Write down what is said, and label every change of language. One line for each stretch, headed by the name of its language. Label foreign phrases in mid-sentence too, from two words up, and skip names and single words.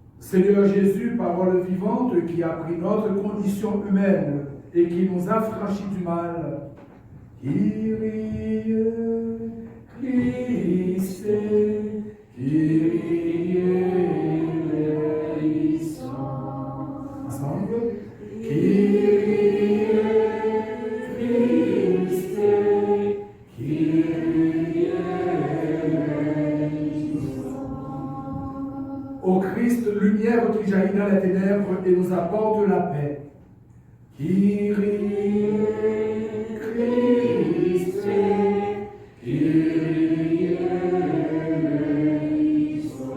French: Seigneur Jésus, parole vivante qui a pris notre condition humaine et qui nous a franchis du mal.
Greek: Kyrie, Christe, Kyrie eleison.
French: Ensemble.
Greek: Kyrie, Christe, Kyrie eleison.
French: Ô Christ, lumière qui jaillit dans les ténèbres et nous apporte la paix.
Greek: Kyrie, Christe, Kyrie eleison.